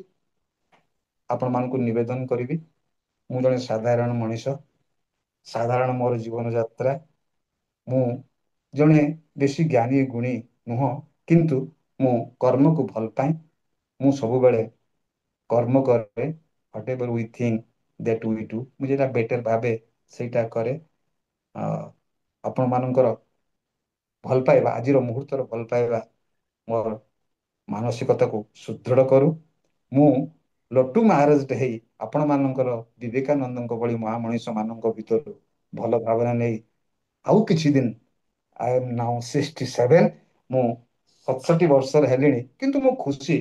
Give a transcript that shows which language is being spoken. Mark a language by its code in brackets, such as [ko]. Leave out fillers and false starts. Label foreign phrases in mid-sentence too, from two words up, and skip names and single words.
[or] ଆପଣ ମାନଙ୍କୁ ନିବେଦନ କରିବି, ମୁଁ ଜଣେ ସାଧାରଣ ମଣିଷ, ସାଧାରଣ ମୋର ଜୀବନ ଯାତ୍ରା। ମୁଁ ଜଣେ ବେଶୀ ଜ୍ଞାନୀ ଗୁଣୀ ନୁହଁ, କିନ୍ତୁ ମୁଁ କର୍ମକୁ ଭଲ ପାଏ। ମୁଁ ସବୁବେଳେ କର୍ମ କରେ, [en] whatever we think that we do, [or] ମୁଁ ଯେଟା ବେଟର ଭାବେ ସେଇଟା କରେ। ଆ ଆପଣ ମାନଙ୍କର ଭଲ ପାଇବା, ଆଜିର ମୁହୂର୍ତ୍ତର ଭଲ ପାଇବା ମୋର ମାନସିକତାକୁ ସୁଦୃଢ କରୁ। ମୁଁ ଲଟୁ ମହାରାଜ ହେଇ ଆପଣ ମାନଙ୍କର ବିବେକାନନ୍ଦଙ୍କ ଭଳି ମହାମଣିଷ ମାନଙ୍କ ଭିତରୁ ଭଲ ଭାବନା ନେଇ ଆଉ କିଛି ଦିନ, [en] I am now 67, [or] ମୁଁ 67 ବର୍ଷର ହେଲିଣି, କିନ୍ତୁ ମୁଁ ଖୁସି।